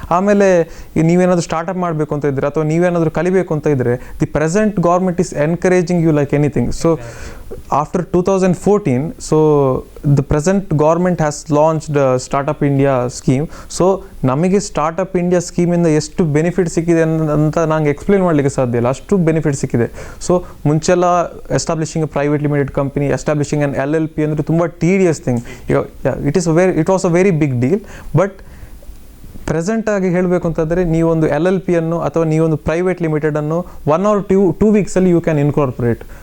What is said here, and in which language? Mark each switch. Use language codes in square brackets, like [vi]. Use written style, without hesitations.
[kn] ಆಮೇಲೆ ನೀವೇನಾದರೂ ಸ್ಟಾರ್ಟಪ್ ಮಾಡಬೇಕು ಅಂತ ಇದ್ದರೆ, ಅಥವಾ ನೀವೇನಾದರೂ ಕಲಿಬೇಕು ಅಂತ ಇದ್ದರೆ, [en] The present government is encouraging you like anything. So after 2014, so the present government has launched Startup India scheme. [kn] So ನಮಗೆ ಸ್ಟಾರ್ಟಪ್ ಇಂಡಿಯಾ ಸ್ಕೀಮಿಂದ ಎಷ್ಟು ಬೆನಿಫಿಟ್ ಸಿಕ್ಕಿದೆ ಅಂತ ನಂಗೆ ಎಕ್ಸ್ಪ್ಲೇನ್ ಮಾಡಲಿಕ್ಕೆ ಸಾಧ್ಯ ಇಲ್ಲ, ಅಷ್ಟು ಬೆನಿಫಿಟ್ ಸಿಕ್ಕಿದೆ. [en] so [kn] ಮುಂಚೆಲ್ಲ [en] establishing a private limited company, establishing an LLP [kn] ಅಂದರೆ ತುಂಬ [en] Tedious thing. It was a very big deal. But ಪ್ರೆಸೆಂಟಾಗಿ [kn] ಹೇಳಬೇಕು ಅಂತಂದರೆ, ನೀವೊಂದು LLPಯನ್ನು ಅಥವಾ ನೀವೊಂದು [en] Private ಲಿಮಿಟೆಡನ್ನು 1 or 2 ವೀಕ್ಸಲ್ಲಿ you can incorporate.